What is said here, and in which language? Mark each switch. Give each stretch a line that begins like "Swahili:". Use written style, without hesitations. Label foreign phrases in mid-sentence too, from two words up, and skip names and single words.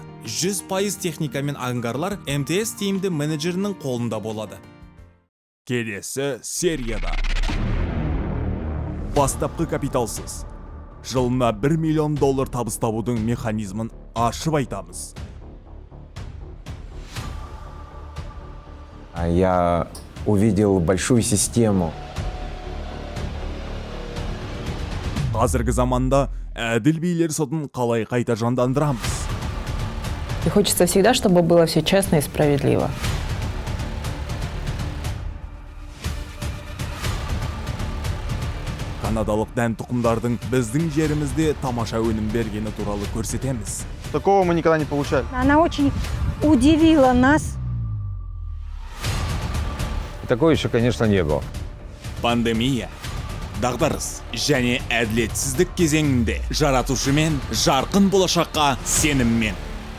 Kazakh: 100% техника мен ангарлар МТС тиімді менеджерінің қолында болады. Келесі серияда бастапқы капиталсыз жылына $1 миллион табыс табудың механизмін ашып айтамыз.
Russian: Я увидел большую систему.
Kazakh: Қазіргі заманда әділ билер сотын қалай қайта жандандырамыз?
Russian: И хочется всегда, чтобы было все честно и справедливо.
Kazakh: Канадалық дән тұқымдардың біздің жерімізде тамаша өнім бергені туралы көрсетеміз.
Russian: Такого мы никогда не получали. Она очень удивила нас. Такого еще, конечно, не было.
Kazakh: Пандемия, дағдарыс және әділетсіздік кезеңінде жаратушымен жарқын болашаққа сеніммен